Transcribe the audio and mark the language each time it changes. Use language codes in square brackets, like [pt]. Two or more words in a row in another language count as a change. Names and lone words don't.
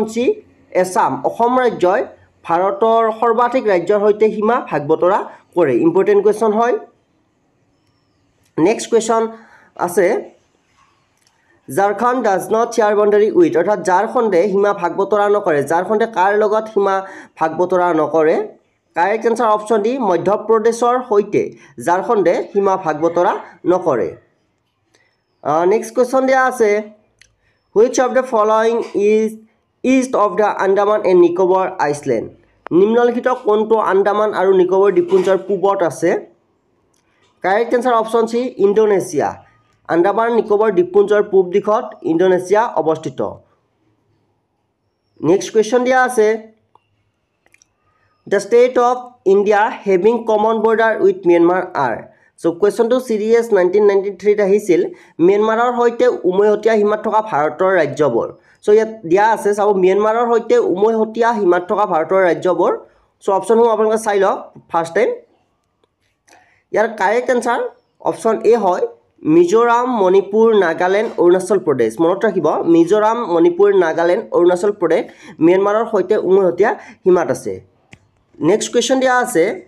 [as] চি এছাম অসম ৰাজ্যই ভাৰতৰ সৰ্বাধিক ৰাজ্যৰ সৈতে সীমা ভাগ বতৰা কৰে [en] important question [as] হয় [en] next question [as] আছে ঝাৰখণ্ড [en] does not share boundary with [as] অৰ্থাৎ ঝাৰখণ্ডে সীমা ভাগ বতৰা নকৰে ঝাৰখণ্ডে কাৰ লগত সীমা ভাগ বতৰা নকৰে [en] correct answer option D [as] মধ্যপ্ৰদেশৰ সৈতে ঝাৰখণ্ডে সীমা ভাগ বতৰা নকৰে [en] next question [as] দিয়া আছে [en] which of the following is east of the Andaman and Nicobar island [as] নিম্নলিখিত কোনটো আন্দামান আৰু নিকোবৰ দ্বীপপুঞ্জৰ পূবত আছে [en] correct answer option C [as] ইণ্ডোনেছিয়া আন্দামান নিকোবৰ দ্বীপপুঞ্জৰ পূব দিশত ইণ্ডোনেছিয়া অৱস্থিত [en] next question [as] দিয়া আছে [en] The state of India having common border with Myanmar are. So question to series [as] 1993 আহিছিল মিয়ানমাৰৰ সৈতে উমৈহতীয়া সীমাত থকা ভাৰতৰ ৰাজ্যবোৰ সো ইয়াত দিয়া আছে চাব মিয়ানমাৰৰ সৈতে উমৈহতীয়া সীমাত থকা ভাৰতৰ ৰাজ্যবোৰ সো অপচনসমূহ আপোনালোকে চাই লওক [en] first time [as] ইয়াৰ [en] correct answer option A [as] হয় মিজোৰাম মণিপুৰ নাগালেণ্ড অৰুণাচল প্ৰদেশ মনত ৰাখিব মিজোৰাম মণিপুৰ নাগালেণ্ড অৰুণাচল প্ৰদেশ মিয়ানমাৰৰ সৈতে উমৈহতীয়া সীমাত আছে [en] next question [as] দিয়া আছে